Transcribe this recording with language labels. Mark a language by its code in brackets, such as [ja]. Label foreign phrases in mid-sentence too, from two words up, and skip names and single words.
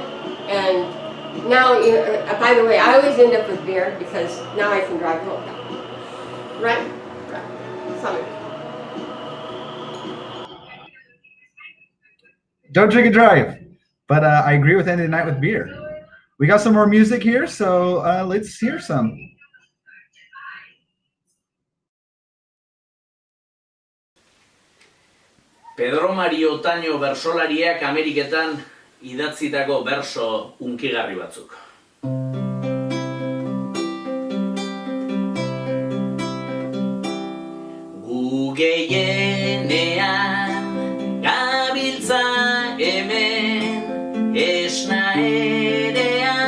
[en] And now, by the way, I always end up with beer because now I can drive home. Right? Salute. Don't drink and drive. But I agree with ending the night with beer. We got some more music here, so let's hear some. [eu] Pedro Mario Otaño bersolariak Ameriketan idatzitako berso hunkigarri batzuk. Gu gehienean gabiltza hemen esna ere